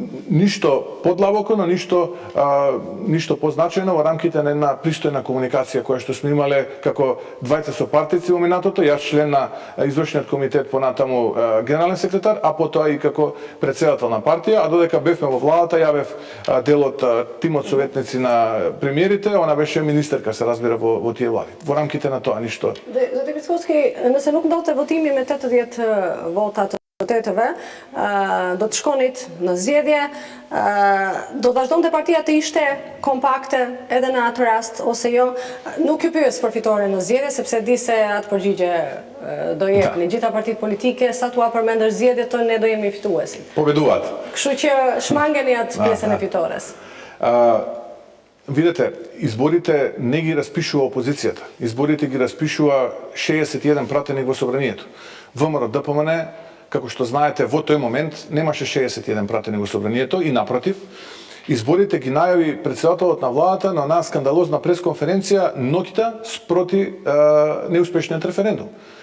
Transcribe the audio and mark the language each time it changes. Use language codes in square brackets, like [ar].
[mk] ништо подлабоко, но ништо позначено во рамките на една пристојна комуникација која што сме имале како двајца сопартици во минатото, јас член на извршниот комитет, понатаму генерален секретар, а потоа и како претседател на партија, а додека бевме во владата, ја бев дел од тимот советници на премиерите, она беше министерка, се разбира, во тие влади. Во рамките на тоа ништо. [sq] Zotë Pickovski, nëse nuk ndodhte votimi me 80 vota të deputetëve, do të shkonit në zgjedhje, do të vazhdonte partia të ishte kompakte edhe në atë rast ose jo. Nuk ju pyes për fitoren në zgjedhje, sepse di se atë përgjigje do jepni. Gjitha partitë politike, sa tua përmendër zgjedhjet tonë, ne do jemi fituesi. [mk] Победуваат. [sq] Kështu që shmangeni atë pjesën e fitores. [mk] Видете, изборите не ги распишува опозицијата. Изборите ги распишува 61 пратеник во собранието. ВМРО ДПМН, како што знаете, во тој момент немаше 61 пратеник во собранието и напротив, изборите ги најави претседателот на владата на онаа скандалозна пресконференција ноќта спроти неуспешниот референдум.